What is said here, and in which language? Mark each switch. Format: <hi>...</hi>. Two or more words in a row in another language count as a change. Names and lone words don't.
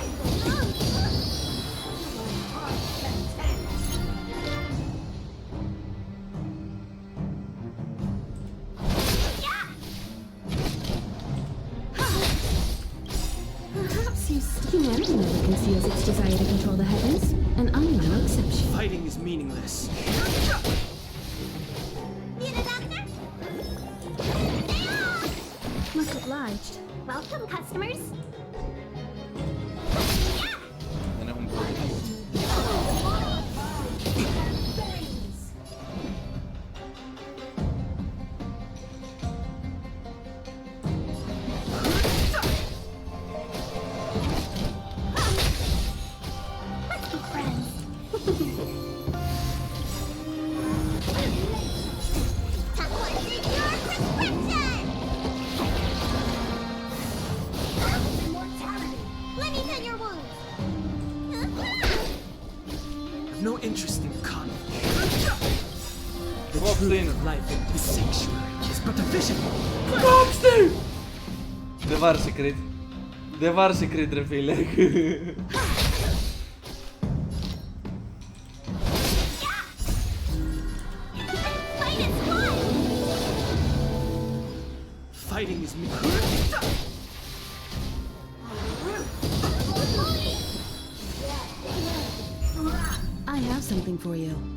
<en>Perhaps humanity never conceals its desire to control the heavens, and I'm no exception. Fighting is meaningless. Much obliged. Welcome, customers.</en> <el>Δεν έχουμε πρόβλημα.</el> <en>Let's be friends. Time to take your prescription. Immortality. Let me tend your wounds. I've no interest in conflict. The</en> <el>Κόψτε</el> <en>truth</en> <el>είναι.</el> <en>of life in the sanctuary is but a vision.</en> <el>Κόψτε! Δεν β' άρεσε Κριτ. Δεν β' άρεσε Κριτ ρε φίλε.</el> <en>Fight as one. Fighting is meaningless. I have something for you.</en>